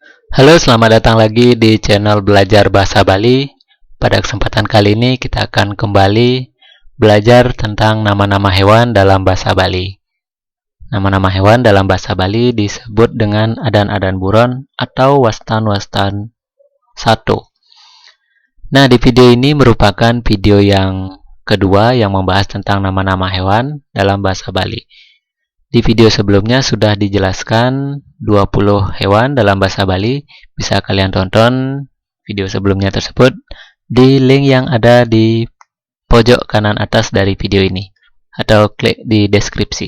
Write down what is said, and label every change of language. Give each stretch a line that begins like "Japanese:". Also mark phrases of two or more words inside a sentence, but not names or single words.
Indonesian: Halo, selamat datang lagi di channel Belajar Bahasa Bali. Pada kesempatan kali ini kita akan kembali belajar tentang nama-nama hewan dalam bahasa Bali. Nama-nama hewan dalam bahasa Bali disebut dengan
Balinese: adan-adan buron
Indonesian: atau
Balinese: wastan-wastan satu.
Indonesian: Nah, di video ini merupakan video yang kedua yang membahas tentang nama-nama hewan dalam bahasa Bali. Di video sebelumnya sudah dijelaskan 20 hewan dalam bahasa Bali. Bisa kalian tonton video sebelumnya tersebut di link yang ada di pojok kanan atas dari video ini, atau klik di deskripsi.